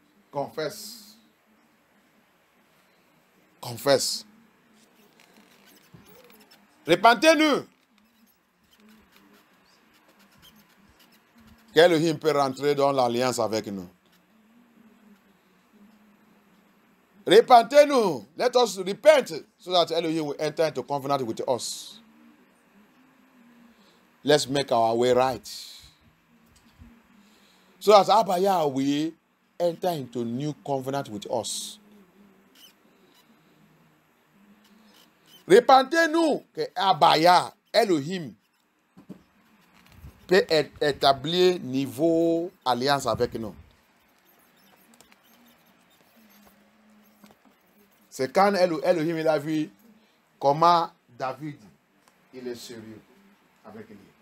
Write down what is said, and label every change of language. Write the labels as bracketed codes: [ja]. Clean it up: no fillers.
[fr] Confesse. Confesse. Repentez-nous. Qu'Elohim peut rentrer dans l'alliance avec nous. Repentez-nous. [en] Let us repent so that Elohim will enter into covenant with us. Let's make our way right. So that Abaya will enter into new covenant with us. [fr] Repentez-nous que Abaya, Elohim, peut établir niveau alliance avec nous. C'est quand Elohim il a vu comment David il est sérieux avec lui.